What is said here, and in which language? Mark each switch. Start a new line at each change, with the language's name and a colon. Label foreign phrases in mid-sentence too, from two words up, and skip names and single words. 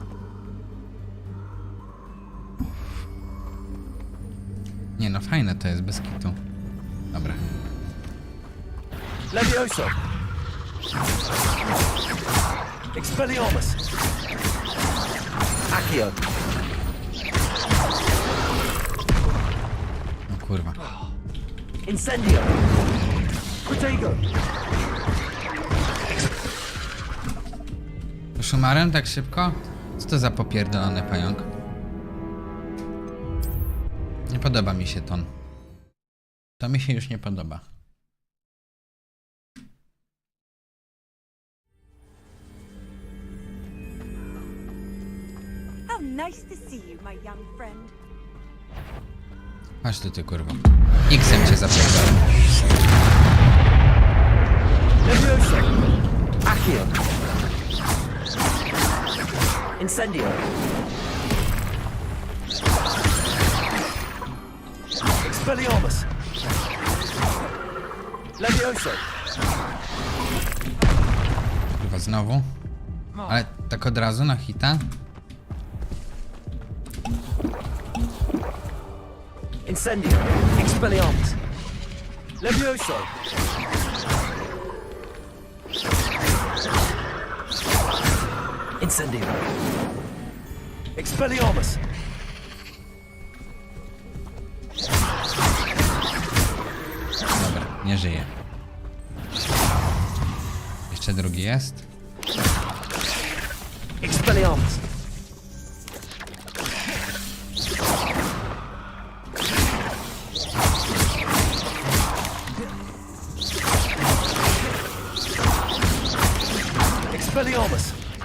Polish: Nie no, fajne to jest, bez kitu. Dobra. Levioso. Expelliarmus. Accio. O kurwa. Incendio. Protego. Szumarem tak szybko? Co to za popierdolony pająk? Nie podoba mi się ton. To mi się już nie podoba.
English: How nice to see you, my young friend.
Polish: Chodź tu, ty kurwa. X-em cię zapierdolę. Levioso. Accio. Incendio. Expelliarmus. Levioso. Kurwa, znowu? Ale tak od razu na hita? Incendio. Expelliarmus. Levioso. Incendio. Expelliarmus. Dobra, nie żyje. Jeszcze drugi jest. Expelliarmus. Expelliarmus.